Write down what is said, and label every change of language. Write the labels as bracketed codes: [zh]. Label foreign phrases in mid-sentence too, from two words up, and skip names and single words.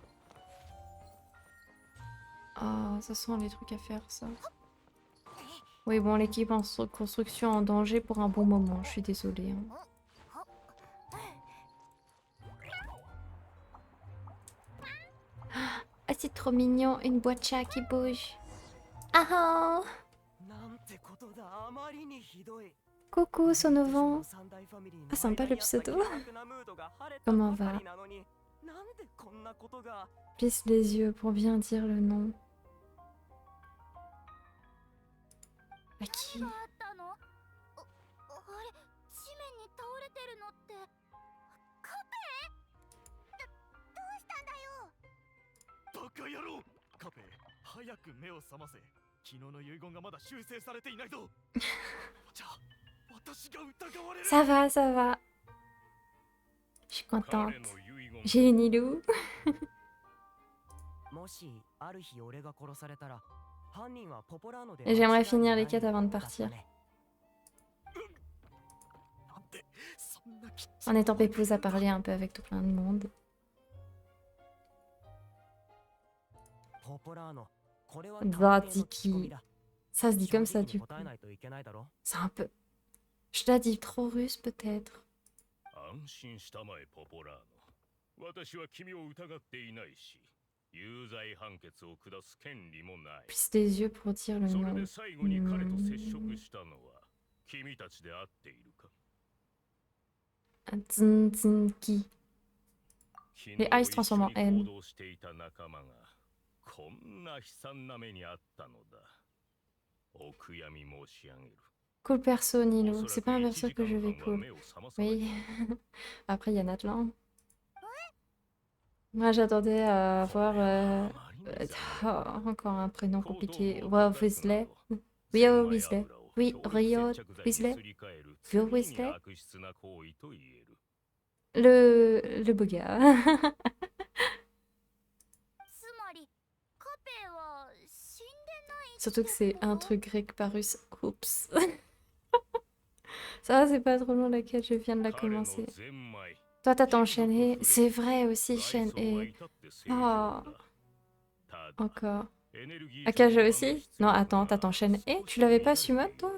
[fr] Oh, ça sent les trucs à faire, ça. Oui, bon, l'équipe en construction en danger pour un bon moment. Je suis désolée. Hein. Ah, c'est trop mignon. Une boîte chat qui bouge. Ah ah. [ja] なんてことだ、あまりにひどい。 [fr] Coucou Sonovant. [ja] 三大ファミリーの [fr] Ah, sympa le [ja] 間にあった [fr] pseudo. [ja] 険悪なムードが晴れた [fr] Comment [ja] ばか [fr] va? [ja] りなのに、なんでこんなことが。 [fr] Plisse les yeux pour bien dire le nom. À qui? [ja] 何があったの？あれ、地面に倒れてるのってカペ？どうしたんだよ。バカ野郎カペ早く目を覚ませ昨日の遺言がまだ修正されていないとじゃあ私が疑われる [fr] Ça va, ça va. Je suis contente. J'ai une Nilou. [ja] もしある日俺が殺されたら、犯人はポポラーノで [fr] Et j'aimerais [ja] 間違いない [fr] finir les quêtes avant de [ja] だった [fr] partir. [ja] ね。なんでそんなきっち [fr] En étant pépouze à parler un peu avec tout plein de monde. [ja] ポポラーノ、これは [fr] Zatiki. Ça se dit comme ça du coup. [ja] 答えないといけないだろ。 [fr] C'est un peu... Je l'ai dit trop russe peut-être. [ja] 安心したまえポポラーノ。私は君を疑っていないし、有罪判決を下す権利もない。 [fr] Plisse les yeux pour dire le [ja] それ [fr] nom. [ja] で最後に彼と接触したのは君たちで会っているか？ [fr] Zinzinki. [ja] 昨 [fr] Les A se transforment en [ja] 一緒に [fr] N. [ja] 行動していた仲間がこんな悲惨な目にあったのだ。お悔やみ申し上げる。 [fr] Cool perso Nilo. [ja] おそ [fr] C'est [ja] らく [fr] pas un [ja] 1 [fr] perso [ja] 時 [fr] que [ja] 間 [fr] je vais [ja] 半は [fr] cool. [ja] 目を覚まさない。 [fr] Oui. Après il y a Natlan. Moi j'attendais à avoir encore un prénom compliqué. Wow Weasley. Rio Weasley. Oui, Rio Weasley. Rio Weasley. Le beau gars. [ja] つまりカペは死んでない。 [fr] Surtout que c'est un truc grec par russe. Oups. Ça va, c'est pas trop long la quête, je viens de la commencer. Toi t'as ton Shen-Hei. C'est vrai aussi Shen-Hei. Oh. Encore. Akaja aussi? Non, attends, t'as ton Shen-Hei? Tu l'avais pas Summon toi?